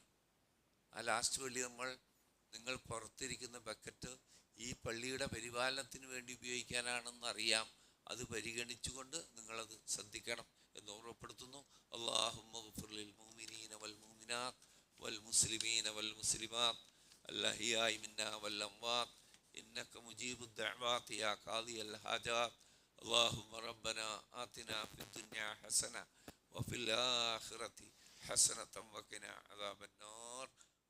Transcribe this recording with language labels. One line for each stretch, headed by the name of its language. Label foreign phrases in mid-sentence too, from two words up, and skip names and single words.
Malayalam: ആ ലാസ്റ്റ് വെള്ളി നിങ്ങൾ പുറത്തിരിക്കുന്ന ബക്കറ്റ് ഈ പള്ളിയുടെ പരിപാലനത്തിന് വേണ്ടി ഉപയോഗിക്കാനാണെന്ന് അറിയാം. അത് പരിഗണിച്ചുകൊണ്ട് നിങ്ങളത് ശ്രദ്ധിക്കണം എന്ന് ഓർമ്മപ്പെടുത്തുന്നു.
Arabic: اللهم اغفر للمؤمنين والمؤمنات والمسلمين والمسلمات الأحياء منا والأموات إنك مجيب الدعوات يا قاضي الحاجات. اللهم ربنا آتنا في الدنيا حسنة وفي الآخرة حسنة وقنا عذاب النار.